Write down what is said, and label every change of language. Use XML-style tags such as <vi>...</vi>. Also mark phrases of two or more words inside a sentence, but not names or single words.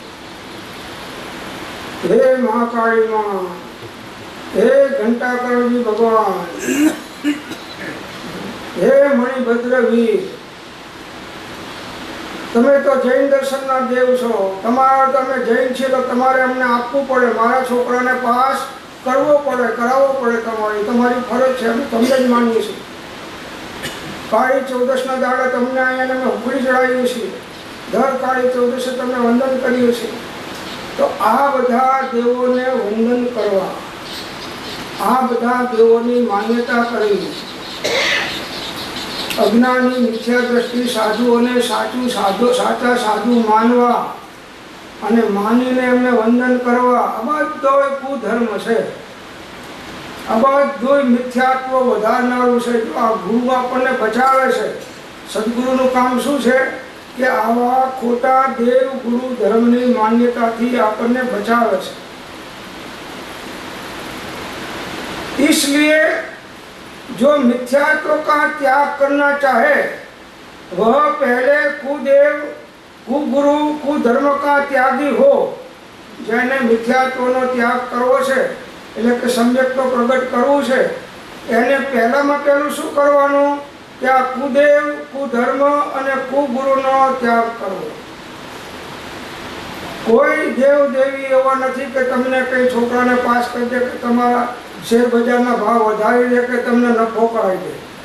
<hi>हे महाकाली मां, हे घंटाकर्णी भगवान, हे मणिभद्रवीर,</hi> <gu>તમે તો જૈન દર્શનના દેવ છો, તમારા તમે જૈન છે તો તમારે અમને આપવું પડે, મારા છોકરાને પાસ કરવો પડે, કરાવવો પડે, તમારી ફરજ છે, અમે તમને જ માનીએ છીએ. કાળી ચૌદશના દાડે તમને અહીંયા અમે ઉખડી ચડાવીએ છીએ, દર કાળી ચૌદશે તમને વંદન કરીએ છીએ. તો આ બધા દેવોને વંદન કરવા, આ બધા દેવોની માન્યતા કરવી, અજ્ઞાની મિથ્યા દૃષ્ટિ સાધુઓને સાચુ સાધુ સાચા સાધુ માનવા અને માનીને એમને વંદન કરવા, આ બધોય કુધર્મ છે. આ બધોય મિથ્યાત્વ વધારનારુ છે. જો આ ગુરુ આપણે બચાવે છે. સદ્ગુરુનું કામ શું છે કે આવા ખોટા દેવ ગુરુ ધર્મની માન્યતાથી આપણે બચાવે છે. इसलिए जो मिथ्यात्व का त्याग करना चाहे वह पहले कुदेव, कुगुरु, कुधर्म का त्यागी हो. જેને મિથ્યાત્વનો ત્યાગ કરવો છે એટલે કે સમ્યકનો પ્રગટ કરવું છે, એને પહેલામાં પહેલું શું કરવાનું કે આ કુદેવ, કુધર્મ અને કુગુરુનો ત્યાગ કરવો. કોઈ દેવ દેવી એવા નથી કે તમને કઈ છોકરાને પાસ કરી દે કે તમારા શેર બજારના ભાવ વધારી દે કે તમને નફો કરાવી દે.</gu>